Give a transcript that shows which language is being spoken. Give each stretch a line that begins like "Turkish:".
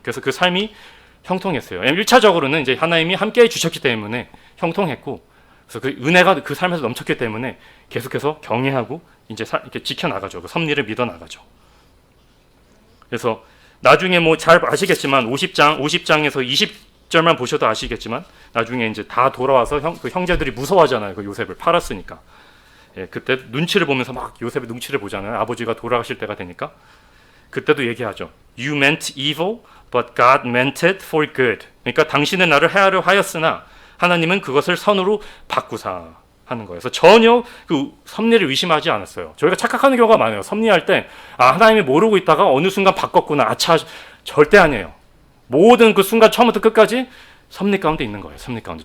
Korean: 그래서 그 삶이 형통했어요. 1차적으로는 이제 하나님이 함께 해주셨기 때문에 형통했고, 그래서 그 은혜가 그 삶에서 넘쳤기 때문에 계속해서 경외하고 이제 이렇게 지켜나가죠. 그 섭리를 믿어 나가죠. 그래서 나중에 뭐 잘 아시겠지만 50장에서 20절만 보셔도 아시겠지만 나중에 이제 다 돌아와서 그 형제들이 무서워하잖아요. 그 요셉을 팔았으니까. 예, 그때 눈치를 보면서 막 요셉의 눈치를 보잖아요. 아버지가 돌아가실 때가 되니까. 그때도 얘기하죠.
English: You meant evil, but God meant it for good.
Korean: 그러니까 당신은 나를 해하려 하였으나 하나님은 그것을 선으로 바꾸사 하는 거예요. 그래서 전혀 그 섭리를 의심하지 않았어요. 저희가 착각하는 경우가 많아요. 섭리할 때 하나님이 모르고 있다가 어느 순간 바꿨구나. 아차, 절대 아니에요. 모든 그 순간 처음부터 끝까지 섭리 가운데 있는 거예요. 섭리 가운데.